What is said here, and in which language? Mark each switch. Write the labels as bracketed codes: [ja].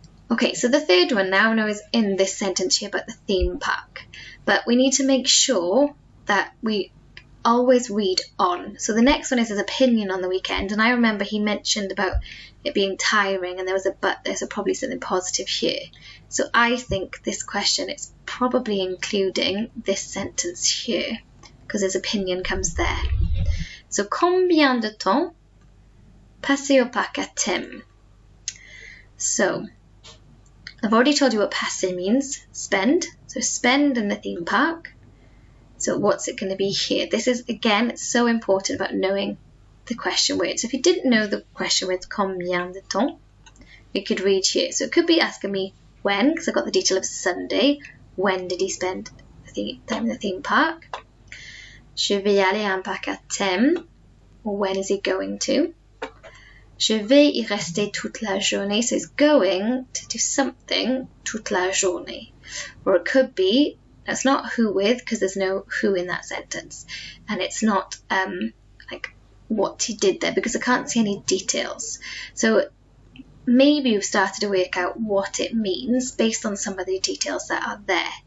[en] Okay, so the third one now is in this sentence here about the theme park, but we need to make sure that we always read on. So the next one is his opinion on the weekend, and I remember he mentioned about it being tiring, and there was a but, there's probably something positive here. So I think this question is probably including this sentence here, because his opinion comes there. So [fr] combien de temps passer au parc à thème? [en] So I've already told you what passer means, spend. So spend in the theme park. So what's it going to be here? This is, again, it's so important about knowing the question word. So if you didn't know the question word, [fr] combien de temps, [en] you could read here. So it could be asking me when, because I've got the detail of Sunday. When did he spend time in the theme park? [fr] Je vais aller à un parc à thème. [en] Or when is he going to? [fr] Je vais y rester toute la journée. [en] So he's going to do something [fr] toute la journée. [en] Or it could be, that's not who with, because there's no who in that sentence. And it's not like what he did there, because I can't see any details. So maybe you've started to work out what it means based on some of the details that are there.